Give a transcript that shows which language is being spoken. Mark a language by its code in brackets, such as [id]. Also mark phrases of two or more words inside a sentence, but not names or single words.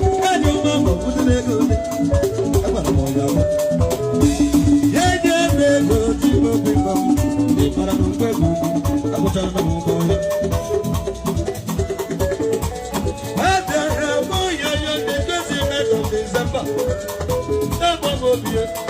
[ig] Enyi ụmụ ahụ bụ ndị na-ego ole? Agwara m onye ahụ. Ya enye m ego, ji m obi mma m. Ị mara na ngwa ego ugwu, akwụchala m ụgwọ ya. Abịara m ya ya [en] the twenty-eighth of December. [ig] Ebe ọ bụ obi ya.